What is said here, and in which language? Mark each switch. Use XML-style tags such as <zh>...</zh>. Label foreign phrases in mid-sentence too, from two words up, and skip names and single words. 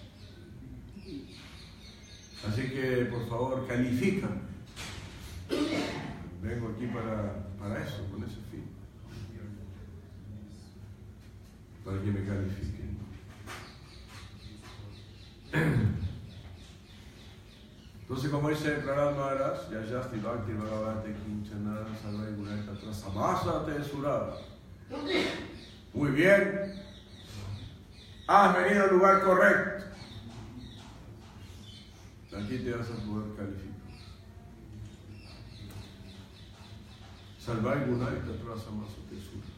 <es>Así que, por favor, califica. Vengo aquí para eso, con ese fin. Para que me califiquen. Entonces, como dice</es> <sa>Prahlad Maharaj, Yayasti Bhakti Bhagavate Kinchana Sarvai Gunaka Trasamasa Tesurada.</sa> <es>Muy bien. Has venido al lugar correcto. Aquí te vas a poder calificar.</es> <sa>Salvar Gunaka Trasamasa Tesurada.</sa>